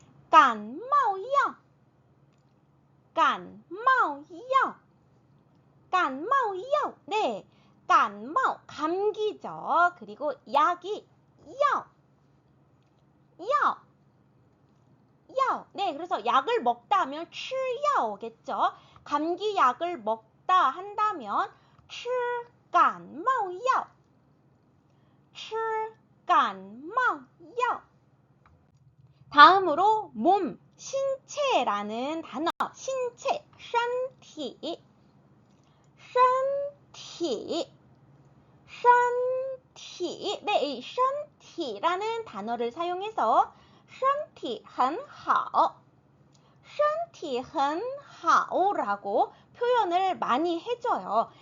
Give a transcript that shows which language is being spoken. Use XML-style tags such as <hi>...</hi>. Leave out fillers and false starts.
<zh>感冒药感冒药感冒药.</zh> <ko>네, 感冒 감기죠. 그리고 약이 药药. 네, 그래서 약을 먹다 하면 吃药겠죠. 감기약을 먹다 한다면</ko> <zh>吃感冒药吃感冒药.</zh> <ko>다음으로 몸, 신체라는 단어. 신체, 身体身体身体. 네, 이 身体라는 단어를 사용해서</ko> <zh>身体很好身体很好</zh> <ko>라고 표현을 많이 해줘요.</ko>